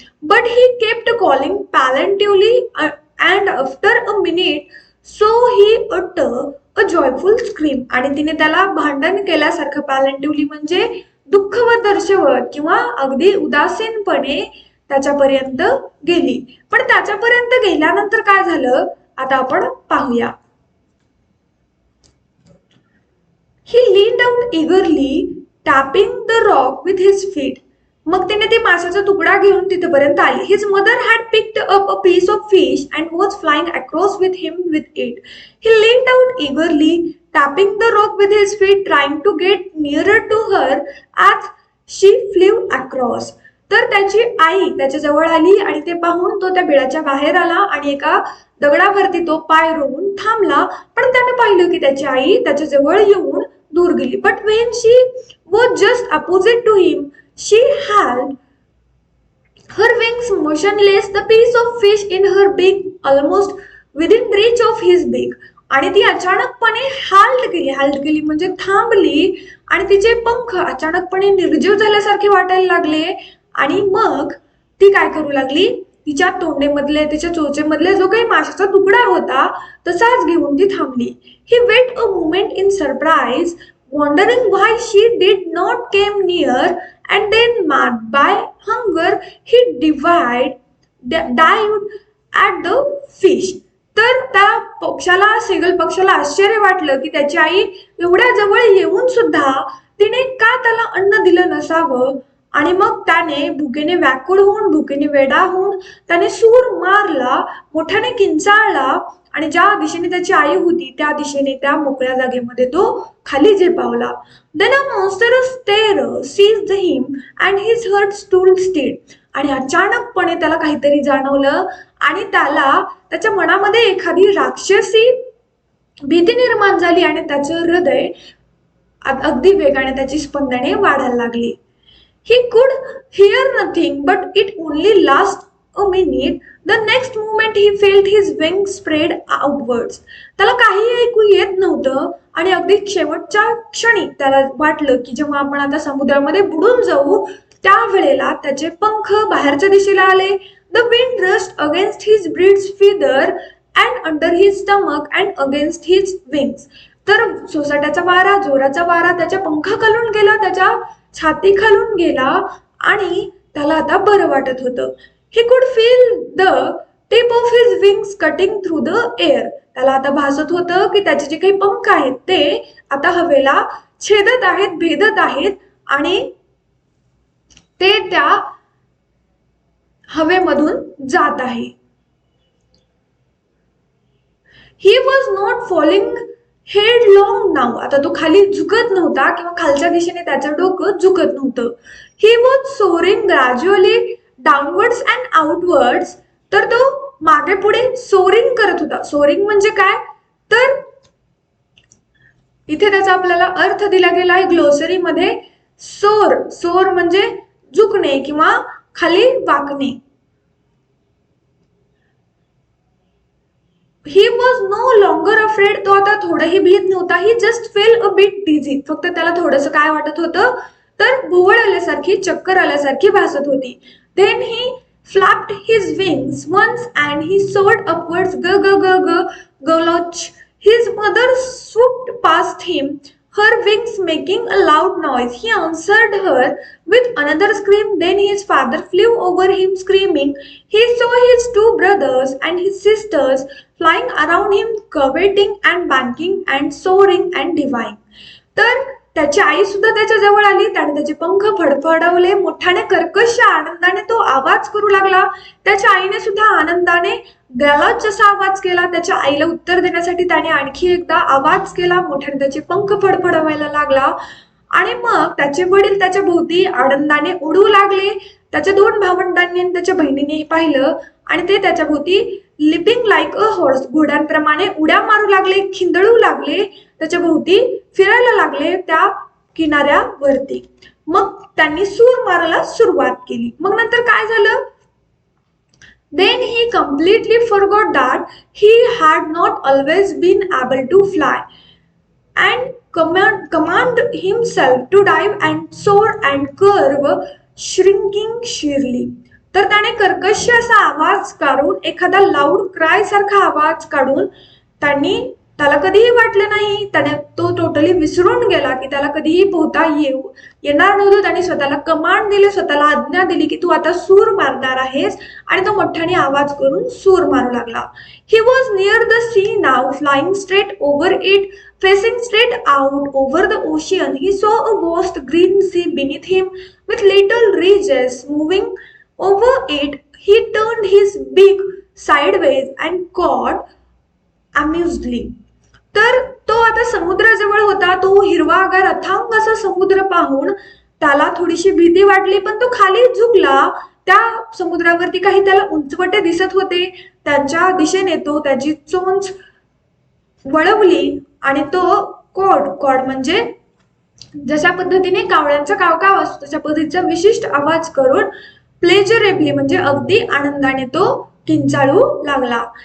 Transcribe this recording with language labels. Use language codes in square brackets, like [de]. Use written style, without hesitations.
[en] But he kept calling plaintively and after a minute so he a joyful scream. [mr] आणि तिने त्याला भांडण केल्यासारखं पॅलेंटिव्हली म्हणजे दुःखवत दर्शवत किंवा अगदी उदासीनपणे त्याच्यापर्यंत गेली. पण त्याच्यापर्यंत गेल्यानंतर काय झालं आता आपण पाहूया. [en] He leaned out eagerly, tapping the rock with his feet. [mr] मग तिने ती माशाचा तुकडा घेऊन तिथपर्यंत आली. [en] His mother had picked up a piece of fish and was flying across with him with it. He leaned out eagerly, tapping the rock with his feet, trying to get nearer to her as she flew across. [mr] तर त्याची आई त्याच्या जवळ आली आणि ते पाहून तो त्या बिळाच्या बाहेर आला आणि एका दगडावरती तो पाय रोवून थांबला. पण त्याने पाहिलं की त्याची आई त्याच्या जवळ येऊन दूर गेली. [en] But when she was just opposite to him she had her wings motionless, the piece of fish in her beak almost within reach of his beak. [mr] आणि ती अचानकपणे हाल्ट केली म्हणजे थांबली आणि तिचे पंख अचानकपणे निर्जीव झाल्यासारखे वाटायला लागले. आणि मग ती काय करू लागली, तिच्या तोंडेमधले तिच्या चोचेमधले जो काही माशाचा तुकडा होता तसाच घेऊन ती थांबली. [en] He wait a moment in surprise, wondering why she did not came near, and then mad by hunger he dived at the fish. [mr] तर त्या सेगल पक्षाला आश्चर्य वाटलं की त्याची आई एवढ्या जवळ येऊन सुद्धा तिने का त्याला अन्न दिलं नसावं. आणि मग त्याने भुकेने व्याकुळ होऊन भुकेने वेडा होऊन त्याने सूर मारला, मोठ्याने किंचाळला आणि ज्या दिशेने त्याची आई होती त्या दिशेने त्या मोकळ्या जागेमध्ये तो खाली झेपावला. [en] Then a monstrous terror seized him and his heart stood still. [mr] आणि अचानकपणे त्याला काहीतरी जाणवलं आणि त्याच्या मनामध्ये एखादी राक्षसी भीती निर्माण झाली आणि त्याचं हृदय अगदी वेगाने त्याची स्पंदने वाढायला लागली. [en] He could hear nothing, but it only lasted a minute. The next moment he felt his wings spread outwards. [mr] त्याला काही ऐकू येत नव्हतं आणि अगदी शेवटच्या क्षणी त्याला वाटलं की जेव्हा आपण आता समुद्रामध्ये बुडून जाऊ त्यावेळेला त्याचे पंख बाहेरच्या दिशेला आले. [en] The wind rushed against his breast feather and under his stomach and against his wings. [mr] तर सोसाट्याचा वारा, जोराचा वारा त्याच्या पंखाखालून गेला, त्याच्या छाती खालून गेला आणि त्याला आता बरं वाटत होतं. [en] He could feel the tip of his wings cutting through the air. [mr] त्याला आता भासत होतं की त्याचे जे काही पंख आहेत ते आता हवेला छेदत आहेत, भेदत आहेत आणि ते त्या हवेमधून जात आहे. [en] He was not falling headlong now. [mr] आता तो खाली झुकत नव्हता किंवा खालच्या दिशेने त्याचं डोकं झुकत नव्हतं. [en] He was soaring gradually downwards and outwards. [mr] तर तो मागे पुढे सोरिंग करत होता. सोरिंग म्हणजे काय, तर इथे त्याचा आपल्याला अर्थ दिला गेला आहे ग्लोसरीमध्ये. सोर म्हणजे झुकणे किंवा खाली वाकणे. [en] He was no longer afraid. [mr] तो आता थोडंही भीत नव्हता. [en] He just felt a bit dizzy. [mr] फक्त त्याला थोडंसं काय वाटत होतं तर भोवळ आल्यासारखी, चक्कर आल्यासारखी भासत होती. [en] Then he flapped his wings once and he soared upwards. Galoch. His mother swooped past him, her wings making a loud noise. He answered her with another scream. Then his father flew over him screaming. He saw his two brothers and his sisters flying around him, curveting and banking and soaring and diving. [mr] तर त्याची आई सुद्धा त्याच्या जवळ आली. त्याने त्याचे पंख फडफडवले, मोठ्याने कर्कश आनंदाने तो आवाज करू लागला. त्याच्या आईने सुद्धा आनंदाने गलाच असा आवाज केला. त्याच्या आईला उत्तर देण्यासाठी त्याने आणखी एकदा आवाज केला, मोठ्याने त्याचे पंख फडफडवायला लागला. आणि मग त्याचे वडील त्याच्या भोवती आनंदाने उडू लागले. त्याच्या दोन भावंडांनी आणि त्याच्या बहिणीने पाहिलं आणि ते त्याच्या भोवती [en] leaping like a horse, [mr] घोड्यांप्रमाणे उड्या मारू लागले, खिंदळू लागले, त्याच्या भोवती फिरायला लागले त्या किनाऱ्यावरती. मग त्यांनी सूर मारायला सुरुवात केली. मग नंतर काय झालं, [en] Then he completely forgot that he had not always been able to fly and command himself to dive and soar and curve shrinking sheerly. [mr] तर त्याने कर्कश असा आवाज काढून एखादा [en] loud cry [mr] सारखा आवाज काढून त्याला कधीही वाटलं नाही, त्याने तो टोटली विसरून गेला की त्याला कधीही पोहता येणार नव्हतं. त्याने स्वतःला कमांड दिली, स्वतःला आज्ञा दिली की तू आता सूर मारणार आहेस आणि तो मोठ्याने आवाज करून सूर मारू लागला. [en] He was near the sea now, flying straight over it, facing straight out over the ocean. He saw a vast green sea beneath him with little ridges moving over it. He turned his beak sideways and caught amusedly. [mr] तर तो आता समुद्राजवळ होता. तो हिरवागार अथांग असा समुद्र पाहून त्याला थोडीशी भीती वाटली, पण तो खाली झुकला. त्या समुद्रावरती काही त्याला उंचवटे दिसत होते. त्यांच्या दिशेने तो त्याची चोंच वळवली आणि तो कॉड म्हणजे जशा पद्धतीने कावळ्यांचा कावकाव असतो तशा पद्धतीचा विशिष्ट आवाज करून प्लेजरेबली म्हणजे अगदी आनंदाने तो किंचाळू लागला.